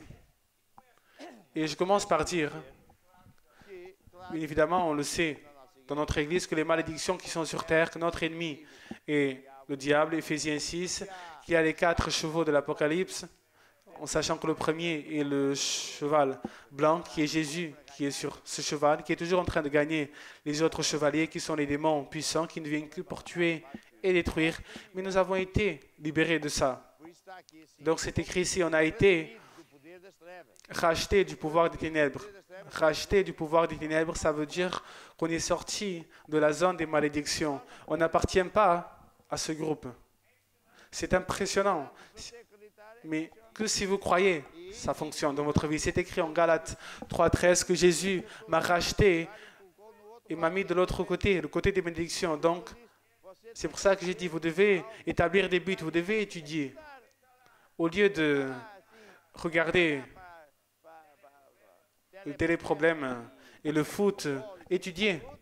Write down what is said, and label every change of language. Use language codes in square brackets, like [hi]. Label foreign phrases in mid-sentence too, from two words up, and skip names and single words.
[fr] Et je commence par dire, bien évidemment, on le sait dans notre Église, que les malédictions qui sont sur terre, que notre ennemi est le diable, Éphésiens 6, qu'il y a les 4 chevaux de l'Apocalypse, en sachant que le premier est le cheval blanc, qui est Jésus, qui est sur ce cheval, qui est toujours en train de gagner les autres chevaliers, qui sont les démons puissants, qui ne viennent que pour tuer et détruire, mais nous avons été libérés de ça. [pt] Por isso está aqui assim. [fr] Donc c'est écrit ici, on a été [pt] Do poder das trevas. [fr] rachetés du pouvoir des ténèbres. [pt] O poder das trevas [fr] Racheté du pouvoir des ténèbres, ça veut dire qu'on est sorti de la zone des malédictions. On n'appartient pas à ce groupe. C'est impressionnant. [pt] você acreditar [fr] Mais que si vous croyez, ça fonctionne dans votre vie. C'est écrit en Galates 3,13 que Jésus m'a racheté et m'a mis de l'autre côté, le côté des bénédictions. Donc, c'est pour ça que j'ai dit, vous devez établir des buts, vous devez étudier. Au lieu de regarder le téléproblème et le foot, étudiez.